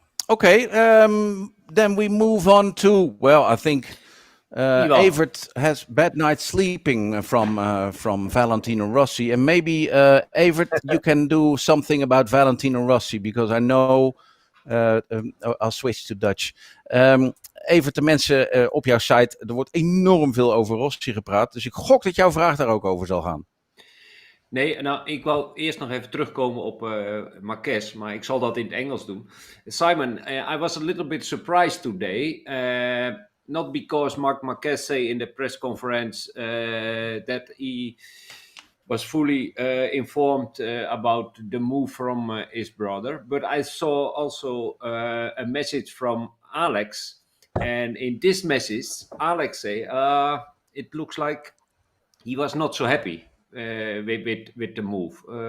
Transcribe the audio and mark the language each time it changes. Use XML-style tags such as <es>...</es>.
<en>Okay, then we move on to, well, I think Evert has bad nights sleeping from Valentino Rossi. And maybe, Evert, you can do something about Valentino Rossi, because I know, I'll switch to Dutch.</en> <nl>Evert, de mensen op jouw site, er wordt enorm veel over Rossi gepraat. Dus ik gok dat jouw vraag daar ook over zal gaan. Nee, nou, ik wou eerst nog even terugkomen op Marquez, maar ik zal dat in het Engels doen.</nl> <en>Simon, I was a little bit surprised today, not because Marc Marquez say in the press conference that he was fully informed about the move from his brother, but I saw also a message from Alex, and in this message, Alex say, it looks like he was not so happy with the move.</en>